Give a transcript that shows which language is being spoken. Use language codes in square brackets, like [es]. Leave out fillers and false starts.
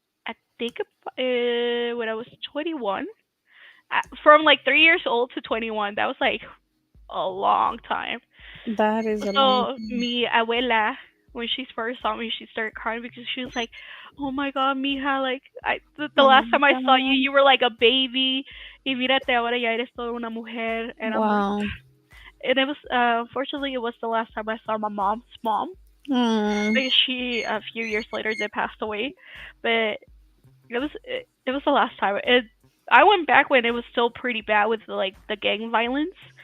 [en] I think when I was 21. From like 3 years old to 21. That was like a long time. That is a long. So [es] mi abuela, [en] when she first saw me, she started crying because she was like, "Oh my God, mija! Like the Oh my last time I saw you, god. you were like a baby. [es] Y mírate ahora ya eres toda una mujer." [en] And I'm like, Wow. and it was unfortunately it was the last time I saw my mom's mom Hmm. because she a few years later did pass away, but it was the last time. I went back when it was still pretty bad with like the gang violence.